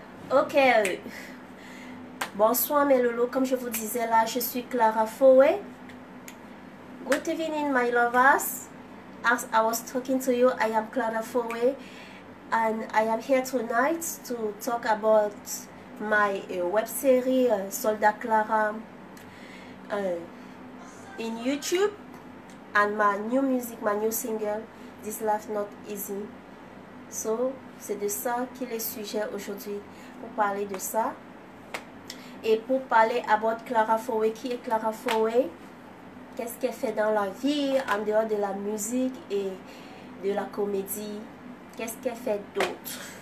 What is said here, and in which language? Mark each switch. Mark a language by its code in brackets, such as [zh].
[fr] Ok, bonsoir mes loulous, comme je vous disais là, je suis Clara Fowey. [en] Good evening my lovers. As I was talking to you, I am Clara Fowey, and I am here tonight to talk about my web series Soldat Clara in YouTube, and my new music, my new single, This Life Not Easy. [fr] So, c'est de ça qu'il est sujet aujourd'hui, pour parler de ça. Et pour parler [en] about [fr] Clara Fowey, qui est Clara Fowey, qu'est-ce qu'elle fait dans la vie, en dehors de la musique et de la comédie, qu'est-ce qu'elle fait d'autre?